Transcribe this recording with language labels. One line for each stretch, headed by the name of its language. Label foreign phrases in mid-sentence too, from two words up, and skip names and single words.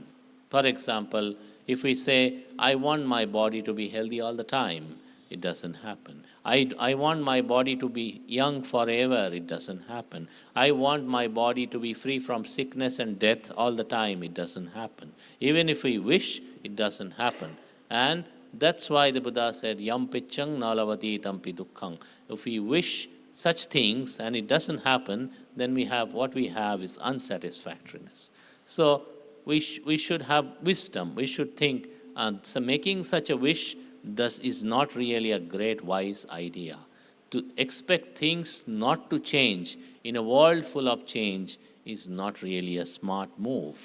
English: For example, if we say, I want my body to be healthy all the time, it doesn't happen. I want my body to be young forever, it doesn't happen. I want my body to be free from sickness and death all the time, it doesn't happen. Even if we wish, it doesn't happen. And that's why the Buddha said,
Pali: Yam pichang nalavati tampi dukkhang.
English: If we wish such things and it doesn't happen, then what we have is unsatisfactoriness. So we should have wisdom. We should think, so making such a wish is not really a great wise idea. To expect things not to change in a world full of change is not really a smart move.